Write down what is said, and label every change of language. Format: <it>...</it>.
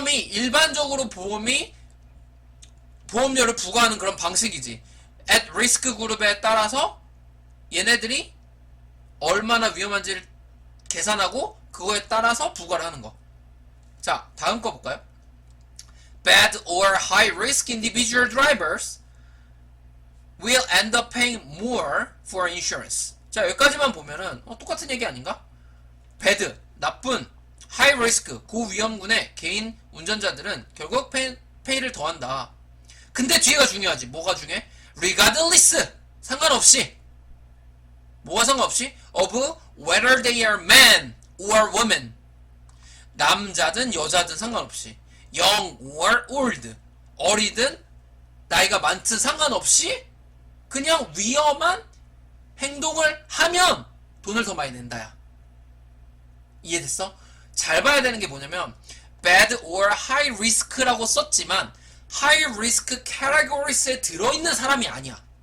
<ko>일반적으로 보험료를 부과하는 그런 방식이지. at risk 그룹에 따라서 얘네들이 얼마나 위험한지를 계산하고 그거에 따라서 부과를 하는 거. 자, 다음 거 볼까요?</ko> <en>Bad or high risk individual drivers will end up paying more for insurance.</en> <ko>자, 여기까지만 보면은 똑같은 얘기 아닌가? bad, 나쁜, high risk, 고위험군의 개인 운전자들은 결국 페이를 더한다. 근데 뒤에가 중요하지. 뭐가 중요해? regardless, 상관없이. 뭐가 상관없이?</ko> <en>of whether they are man or woman.</en> <ko>남자든 여자든 상관없이.</ko> <en>young or old,</en> <ko>어리든 나이가 많든 상관없이 그냥 위험한 행동을 하면 돈을 더 많이 낸다야. 이해됐어? 잘 봐야 되는 게 뭐냐면</ko> <en>bad or high risk</en> <ko>라고 썼지만</ko> <en>high risk categories</en> <ko>에 들어있는 사람이 아니야.</ko>